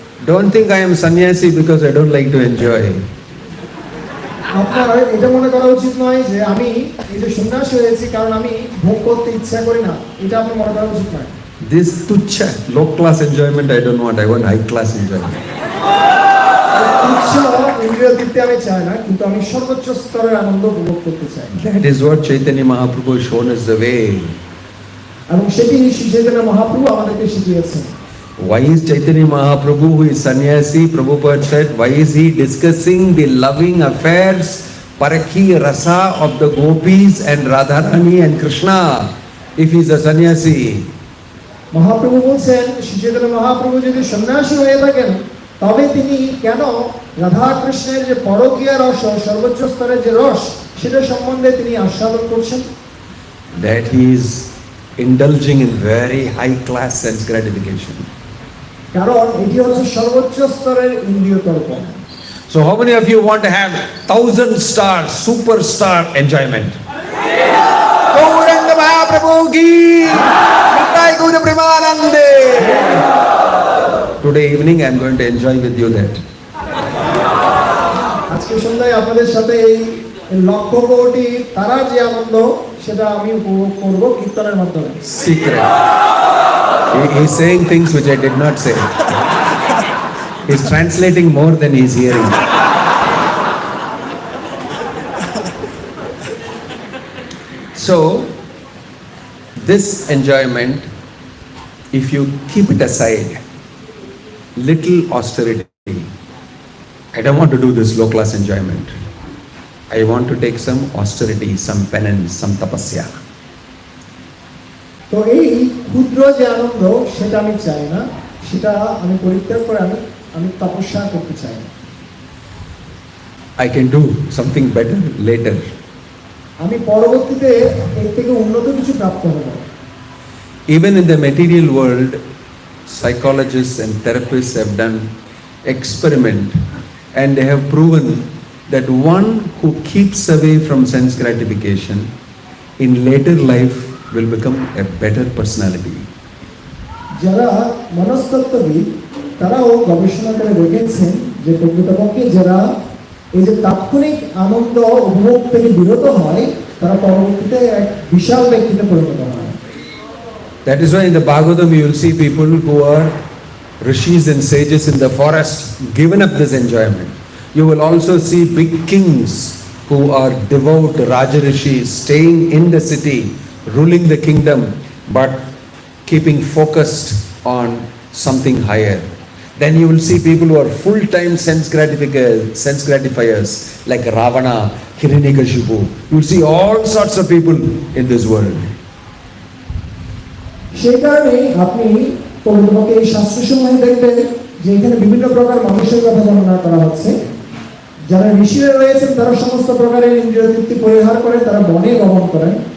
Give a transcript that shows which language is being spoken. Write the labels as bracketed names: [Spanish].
[English] Don't think I am sannyasi because I don't like to enjoy. [Bangla] আপনার এটা মনে করা উচিত নয় যে আমি এই যে সন্ন্যাসী হয়েছি কারণ আমি ভোগ করতে ইচ্ছা করি না, এটা আপনি মনে করা উচিত নয়। [English] This tuchha, low class enjoyment I don't want. I want high class enjoyment. [Bangla] তুচ্ছ ইন্দ্রিয় তৃপ্তি আমি চাই না, কিন্তু আমি সর্বোচ্চ স্তরের আনন্দ উপভোগ করতে চাই। [English] That is what Chaitanya Mahaprabhu has shown us the way. [Bangla] এবং সেটি শ্রী চৈতন্য মহাপ্রভু আমাদেরকে শিখিয়েছেন। [English] Why is Chaitanya Mahaprabhu, who is sannyasi, Prabhupada said, why is he discussing the loving affairs, parakhi rasa of the gopis and Radharani and Krishna if he is a sannyasi? [Bangla] Mahaprabhu বলছেন শ্রী চৈতন্য মহাপ্রভু যদি সন্ন্যাসী হয়ে থাকেন তবে তিনি কেন রাধা কৃষ্ণের যে পরকীয়া রস, সর্বোচ্চ স্তরের যে রস, সেটা সম্বন্ধে তিনি আস্বাদন করছেন? [English] That he is indulging in very high class sense gratification. [Bangla] কারণ এটি হচ্ছে সর্বোচ্চ স্তরের ইন্দ্রিয় তর্পণ। [English] So how many of you want to have 1,000-star, superstar enjoyment? [Bangla] Gauranga Mahaprabhu ki Nitai Gaura Premanande. [English] Today evening I am going to enjoy with you that. [Bangla] আজকে সন্ধ্যায় আপনাদের সাথে এই লক্ষ কোটি তারার যে আনন্দ সেটা আমি উপভোগ করব কীর্তনের মাধ্যমে। [English] Secret. He is saying things which I did not say. He is translating more than he is hearing. So, this enjoyment, if you keep it aside, little austerity. I don't want to do this low class enjoyment. I want to take some austerity, some penance, some tapasya. [Bangla] তো এই ক্ষুদ্র যে আনন্দ সেটা আমি চাই না, সেটা আমি পরিত্যাগ করে আমি তপস্যা করতে চাই। [English] I can do something better later. [Bangla] আমি পরবর্তীতে এর থেকে উন্নত কিছু প্রাপ্ত হব। [English] Even in the material world, psychologists and therapists have done experiment and they have proven that one who keeps away from sense gratification in later life will become a better personality. [Bangla] যারা মনস্তত্ত্ববিদ তারাও গবেষণা করে দেখেছেন যে প্রকৃতপক্ষে যারা এই যে তাৎক্ষণিক আনন্দ উপভোগ থেকে বিরত হয় তারা পরবর্তীতে এক বিশাল ব্যক্তিতে পরিণত হয়। [English] That is why in the Bhagavatam you will see people who are rishis and sages in the forest given up this enjoyment. You will also see big kings who are devout Raja Rishis staying in the city, ruling the kingdom, but keeping focused on something higher. Then you will see people who are full-time sense gratifiers like Ravana, Hiranyakashipu. You will see all sorts of people in this world. [Bangla] সেই কারণে আপনি প্রকৃতপক্ষে এই শাস্ত্রসমূহে দেখবেন যে এখানে বিভিন্ন প্রকার মানুষের কথা বর্ণনা করা হচ্ছে। যারা ঋষিরা রয়েছেন তারা সমস্ত প্রকারের ইন্দ্রিয় তৃপ্তি পরিহার করে তারা বনে গমন করেন।